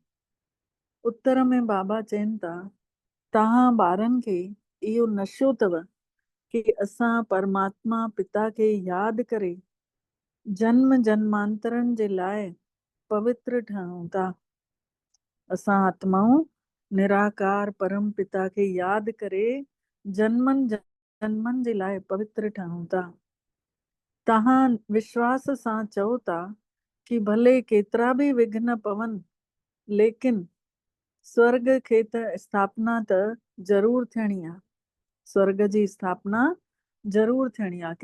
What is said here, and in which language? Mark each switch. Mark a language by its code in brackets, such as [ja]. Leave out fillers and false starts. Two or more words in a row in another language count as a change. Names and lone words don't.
[sd] उत्तर में बाबा चवनि था तव्हां ॿारनि खे इहो नशो अथव कि असां परमात्मा पिता खे यादि करे जन्म जन्मांतरनि जे लाइ पवित्र ठहूं था। असां आत्माऊं निराकार परम पिता खे यादि करे जन्मनि जन्मनि जे लाइ पवित्र ठहूं था। तव्हां विश्वास सां चओ था कि भले केतिरा बि विघ्न पवनि, लेकिन स्वर्ग खे त स्थापना त ज़रूर थियणी आहे, स्वर्ग जी स्थापना ज़रूर थियणी आहे।